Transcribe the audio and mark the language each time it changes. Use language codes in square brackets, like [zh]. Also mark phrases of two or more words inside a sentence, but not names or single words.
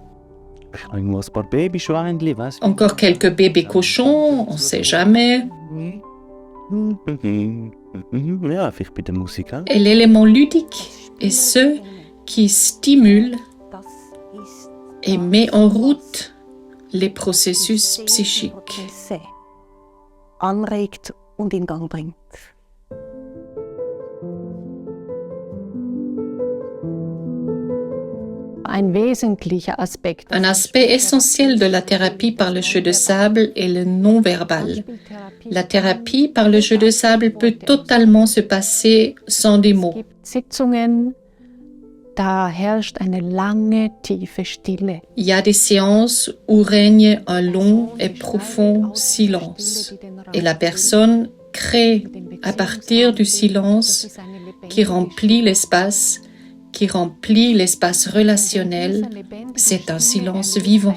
[fr] Encore quelques bébés cochons, on ne sait jamais. Et l'élément ludique est ce qui stimule [de] Das ist [fr] et met en route les processus psychiques. [de] Prozesse anregt und in Gang bringt. ein wesentlicher Aspekt. [fr] Un aspect essentiel de la thérapie par le jeu de sable est le non-verbal. La thérapie par le jeu de sable peut totalement se passer sans des [de] Es [fr] mots. [de] gibt Sitzungen, da herrscht eine lange, tiefe Stille. [fr] Il y a des séances où règne un long et profond silence. Et la personne crée à partir du silence qui remplit l'espace relationnel. C'est un silence vivant.